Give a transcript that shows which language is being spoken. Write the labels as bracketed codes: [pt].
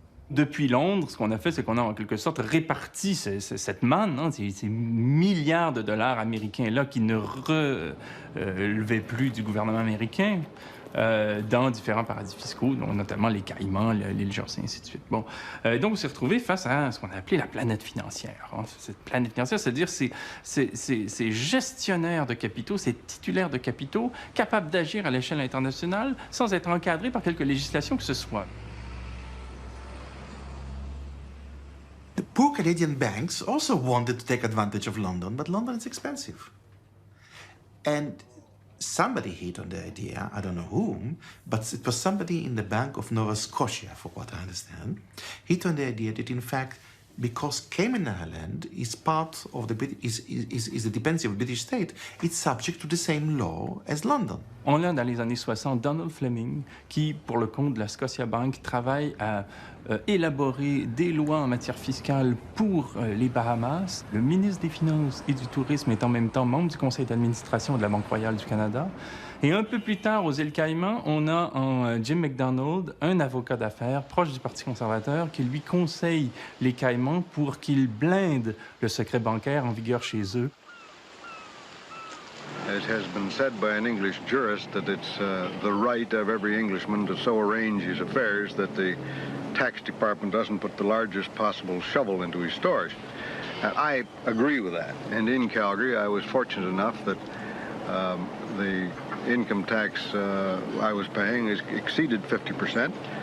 [fr] Depuis Londres, ce qu'on a fait, c'est qu'on a en quelque sorte réparti cette manne, hein, ces milliards de dollars américains-là qui ne relevaient plus du gouvernement américain dans différents paradis fiscaux, dont notamment les Caïmans, l'île Jersey, ainsi de suite. Bon. Donc, on s'est retrouvé face à ce qu'on a appelé la planète financière. Hein. Cette planète financière, c'est-à-dire ces gestionnaires de capitaux, ces titulaires de capitaux capables d'agir à l'échelle internationale sans être encadrés par quelque législation que ce soit. [en] The poor Canadian banks also wanted to take advantage of London, but London is expensive. And somebody hit on the idea, I don't know whom, but it was somebody in the Bank of Nova Scotia, for what I understand, hit on the idea that in fact, because Cayman Island is part of the is a dependency of the British state, it's subject to the same law as London. [fr] On a dans les années 60 Donald Fleming qui, pour le compte de la Scotiabank, travaille à élaborer des lois en matière fiscale pour les Bahamas. Le ministre des Finances et du Tourisme est en même temps membre du conseil d'administration de la Banque royale du Canada. Et un peu plus tard, aux îles Caïmans, on a en Jim McDonald, un avocat d'affaires proche du Parti conservateur, qui lui conseille les Caïmans pour qu'ils blindent le secret bancaire en vigueur chez eux. [en] It has been said by an English jurist that it's the right of every Englishman to so arrange his affairs that the tax department doesn't put the largest possible shovel into his stores. And I agree with that. And in Calgary, I was fortunate enough that the income tax I was paying exceeded 50%.